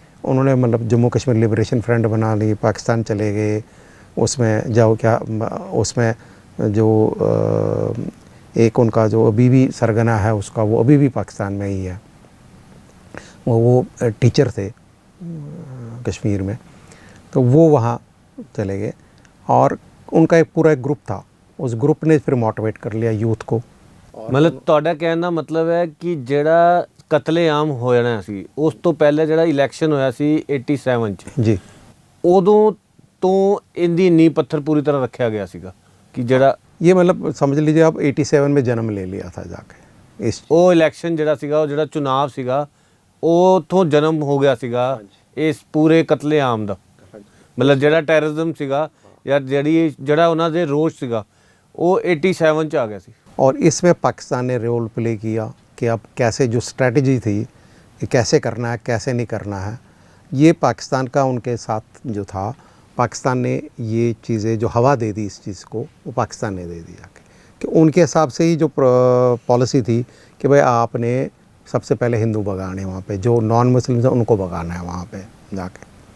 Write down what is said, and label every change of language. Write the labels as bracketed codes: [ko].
[hi] उन्होंने मतलब Jammu Kashmir liberation front बना ली, पाकिस्तान चले गए, उसमें जाओ क्या, उसमें जो एक उनका जो अभी भी सरगना है उसका, वो अभी भी पाकिस्तान में ही है। वो टीचर थे कश्मीर में, तो वो वहाँ चले गए, और उनका एक पूरा एक ग्रुप था, उस ग्रुप ने फिर मोटिवेट कर लिया यूथ को। [pa] ਮਤਲਬ ਤੁਹਾਡਾ ਕਹਿਣ ਦਾ ਮਤਲਬ ਹੈ ਕਿ ਜਿਹੜਾ ਕਤਲੇਆਮ ਹੋ ਜਾਣਾ ਸੀ, ਉਸ ਤੋਂ ਪਹਿਲੇ ਜਿਹੜਾ ਇਲੈਕਸ਼ਨ ਹੋਇਆ ਸੀ 87 'ਚ [hi] जी, [pa] ਉਦੋਂ ਤੋਂ ਇਹਦੀ ਨੀਂਹ ਪੱਥਰ ਪੂਰੀ ਤਰ੍ਹਾਂ ਰੱਖਿਆ ਗਿਆ ਸੀਗਾ ਕਿ ਜਿਹੜਾ [hi] ये मतलब समझ लीजिए आप 87 में जन्म ले लिया था जाके इस। [pa] ਉਹ ਇਲੈਕਸ਼ਨ ਜਿਹੜਾ ਸੀਗਾ, ਉਹ ਜਿਹੜਾ ਚੁਣਾਵ ਸੀਗਾ, ਉਹ ਤੋਂ ਜਨਮ ਹੋ ਗਿਆ ਸੀਗਾ ਇਸ ਪੂਰੇ ਕਤਲੇਆਮ ਦਾ। ਮਤਲਬ ਜਿਹੜਾ ਟੈਰਰਿਜ਼ਮ ਸੀਗਾ ਜਾਂ ਜਿਹੜਾ ਉਹਨਾਂ ਦੇ ਰੋਸ਼ ਸੀਗਾ, ਉਹ 87 'ਚ ਆ ਗਿਆ ਸੀ। [hi] और इसमें पाकिस्तान ने रोल प्ले किया कि अब कैसे जो स्ट्रेटजी थी कि कैसे करना है कैसे नहीं करना है, ये पाकिस्तान का उनके साथ जो था, पाकिस्तान ने ये चीज़ें जो हवा दे दी इस चीज़ को, वो पाकिस्तान ने दे दिया कि उनके हिसाब से ही जो पॉलिसी थी कि भाई आपने सबसे पहले हिंदू भगाने वहाँ पे, जो नॉन मुस्लिम है उनको भगाना है वहाँ पे जाके।